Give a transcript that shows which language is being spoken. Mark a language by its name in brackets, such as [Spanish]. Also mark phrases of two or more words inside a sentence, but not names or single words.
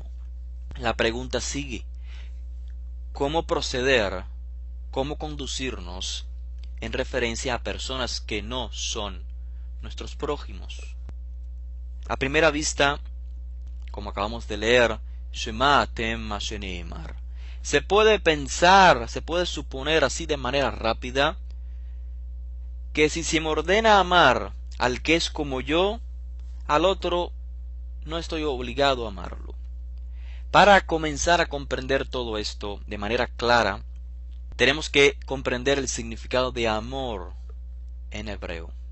[Spanish] La pregunta sigue, ¿cómo proceder, cómo conducirnos en referencia a personas que no son nuestros prójimos? A primera vista, como acabamos de leer, [Hebrew] שמעתם מה שנאמר, [Spanish] se puede pensar, se puede suponer así de manera rápida, que si se me ordena amar al que es como yo, al otro no estoy obligado a amarlo. Para comenzar a comprender todo esto de manera clara, tenemos que comprender el significado de amor en hebreo.